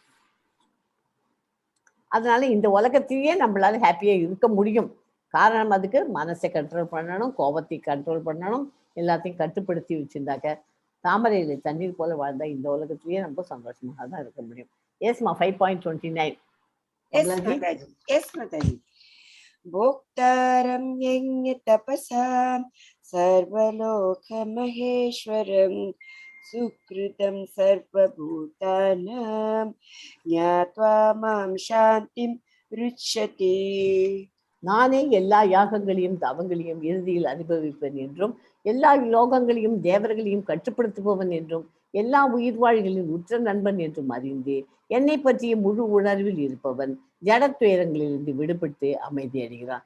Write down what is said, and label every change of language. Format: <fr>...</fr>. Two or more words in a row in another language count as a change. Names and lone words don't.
<ta>அதனால இந்த உலகத்திலேயே நம்மளால ஹாப்பியா இருக்க முடியும். காரணம் அதுக்கு மனசை கண்ட்ரோல் பண்ணணும், கோபத்தை கண்ட்ரோல் பண்ணணும், எல்லாத்தையும் கட்டுப்படுத்தி வச்சிருந்தாக்க தாமரையில தண்ணீர் போல வாழ்ந்தா இந்த உலகத்திலேயே நம்ம சந்தோஷமாக தான் இருக்க முடியும். எஸ்மா 5.29.</ta> <en>Yes, Mataji.</en> <sa>भोक्तारं यज्ञ तपसां सर्वलोक महेश्वरं सुकृतं सर्वभूतानां न्यत्वा मां शान्तिं रुच्यते.</sa> <ta>நானே எல்லா யாகங்களையும் தவங்களையும் இறுதியில் அனுபவிப்பேன் என்றும், எல்லா லோகங்களையும் தேவர்களையும் கட்டுப்படுத்துபவன் என்றும், எல்லா உயிர்வாழிகளின் உற்ற நண்பன் என்றும் அறிந்து என்னை பற்றிய முழு உணர்வில் இருப்பவன் ஜடத்துயரங்களிலிருந்து விடுபட்டு அமைதி அடைகிறான்.</ta>